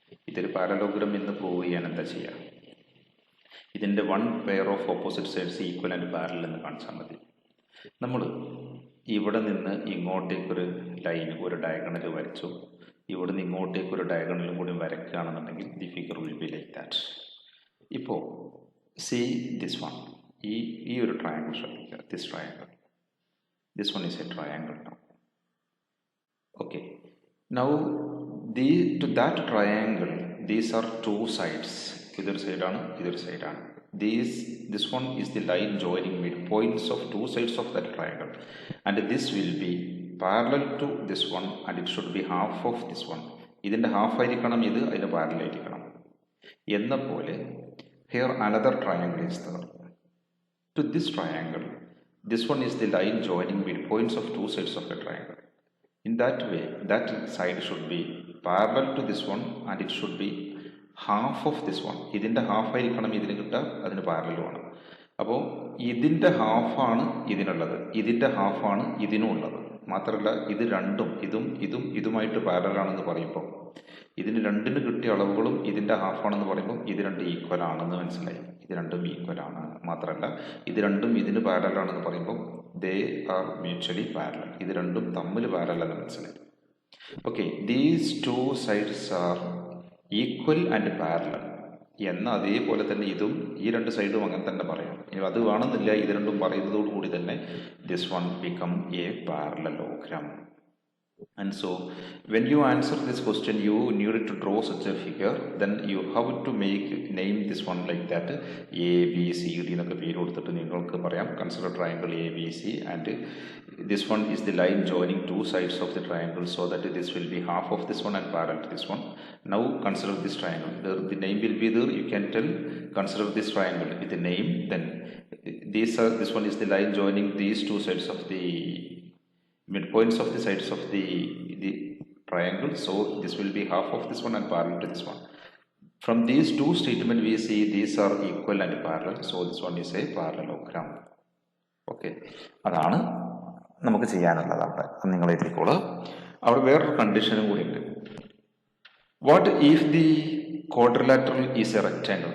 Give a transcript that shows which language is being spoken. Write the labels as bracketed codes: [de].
[ml] ഇതൊരു പാരലോഗ്രാം എന്ന് പ്രൂവ് ചെയ്യാൻ എന്താ ചെയ്യുക? ഇതിൻ്റെ [en] one pair of opposite sides equal and parallel [ml] എന്ന് കാണിച്ചാൽ മതി. നമ്മൾ ഇവിടെ നിന്ന് ഇങ്ങോട്ടേക്കൊരു ലൈൻ, ഒരു ഡയഗണൽ വരച്ചു. ഇവിടെ നിന്ന് ഇങ്ങോട്ടേക്കൊരു ഡയഗണലും കൂടി വരയ്ക്കുകയാണെന്നുണ്ടെങ്കിൽ [en] The figure will be like that. [ml] ഇപ്പോൾ [en] see this one, [ml] ഈ ഒരു ട്രയാങ്കിൾ ശ്രദ്ധിക്കുക. [en] This triangle, this one is a triangle now. Okay, now to that triangle these are two sides. Either side ആണ്, either side ആണ്. This one is the line joining midpoints of two sides of that triangle, and this will be parallel to this one, and it should be half of this one. [ml] ഇതിൻ്റെ half ആയിരിക്കണം ഇത്, അതിന് parallel ആയിരിക്കണം. എന്ന പോലെ [en] here another triangle is there. To this triangle, this one is the line joining midpoints of two sides of a triangle. In that way, that side should be parallel to this one, and it should be half of this one. [ml] ഇതിൻ്റെ half ആയിരിക്കണം ഇതിന് കിട്ടുക, അതിന് പാരലലുമാണ്. അപ്പോൾ ഇതിൻ്റെ ഹാഫാണ് ഇതിനുള്ളത്, ഇതിൻ്റെ ഹാഫാണ് ഇതിനുള്ളത്. മാത്രമല്ല ഇത് രണ്ടും ഇതുമായിട്ട് പാരലാണെന്ന് പറയുമ്പോൾ, ഇതിന് രണ്ടിന് കിട്ടിയ അളവുകളും ഇതിൻ്റെ ഹാഫാണെന്ന് പറയുമ്പോൾ ഇത് രണ്ട് ഈക്വൽ ആണെന്ന് മനസ്സിലായി. ഇത് രണ്ടും ഈക്വൽ ആണ്. മാത്രമല്ല ഇത് രണ്ടും ഇതിന് പാരലാണെന്ന് പറയുമ്പോൾ [en] They are mutually parallel. [ml] ഇത് രണ്ടും തമ്മിൽ പാരലെന്ന് മനസ്സിലായി. Okay, [en] these two sides are equal and parallel [ml] എന്ന അതേപോലെ തന്നെ ഇതും ഈ രണ്ട് സൈഡും അങ്ങനെ തന്നെ പറയാം. ഇനി അത് വേണമെന്നില്ല, ഇത് രണ്ടും പറയുന്നതോടുകൂടി തന്നെ [en] This one become a parallelogram. And so when you answer this question, you need to draw such a figure. Then you have to name this one like that, A B C D [ml] എന്നൊക്കെ പേര് കൊടുത്തിട്ട് നിങ്ങൾക്ക് പറയാം. [en] Consider triangle A B C, and this one is the line joining two sides of the triangle, so that this will be half of this one and parallel to this one. Now consider this triangle. The name will be there. You can tell consider this triangle with the name. Then this one is the line joining these two sides of the midpoints of the sides of the triangle, so this will be half of this one and parallel to this one. From these two statements we see these are equal and parallel, so this one is a parallelogram. [ml] Okay, അതാണ് നമുക്ക് ചെയ്യാനുള്ളത്. അവിടെ നിങ്ങൾ എഴുതിക്കോളൂ. അവിടെ വേറൊരു കണ്ടീഷനും കൂടി ഉണ്ട്. [en] What if the quadrilateral is a rectangle?